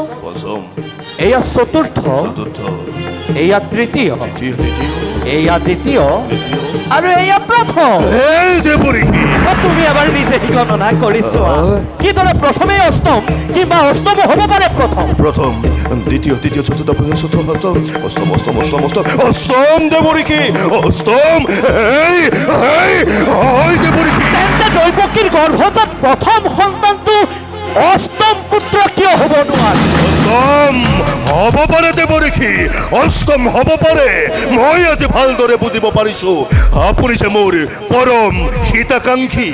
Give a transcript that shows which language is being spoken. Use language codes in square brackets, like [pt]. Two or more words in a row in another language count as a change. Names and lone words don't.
[as] পঞ্চম এয়া চতুৰ্থ চতুৰ্থ এয়া তৃতীয় তৃতীয় তৃতীয় এয়া দ্বিতীয় তৃতীয় আৰু এয়া প্ৰথম এই দেৱৰীখি তুমি এবাৰ নিজে গণনা কৰিছো কিদৰে প্ৰথমে অষ্টম কিংবা অষ্টম হ'ব পাৰে প্ৰথম প্রথম দ্বিতীয় তৃতীয় চতুর্থ পঞ্চম ষষ্ঠ সপ্তম অষ্টম অষ্টম অষ্টম অষ্টম অষ্টম দেৱৰীখি অষ্টম এই এই এই দেৱৰীখি তেন্তে দৈৱকীৰ গৰ্ভজাত প্ৰথম সন্তানটো অষ্টম পুত্ৰ কিয় হ'ব নোৱাৰে অষ্টম হ'ব পাৰে দেৱৰীখি অষ্টম হ'ব পাৰে মই আজি ভালদৰে বুজিব পাৰিছো আপুনি যে মোৰ পৰম হিতাকাংক্ষী